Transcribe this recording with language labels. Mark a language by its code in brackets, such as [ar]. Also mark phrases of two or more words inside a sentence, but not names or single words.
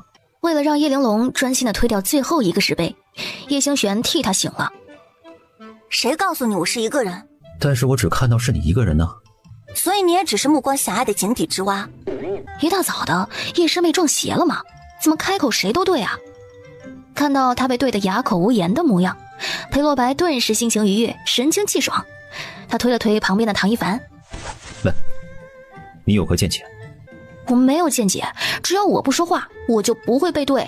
[zh] 為了讓葉玲珑專心地推掉最後一個石碑，葉星璇替他醒了。誰告訴你我是一個人？但是我只看到是你一個人呢。所以你也只是目光狹隘的井底之蛙。一大早的，叶師妹撞邪了嗎？怎麼開口誰都對啊？看到他被對得啞口無言的模樣，裴洛白頓時心情愉悅，神清氣爽。他推了推旁邊的唐一凡： 喂，你有何見解？我沒有見解，只要我不說話，我就不會被對。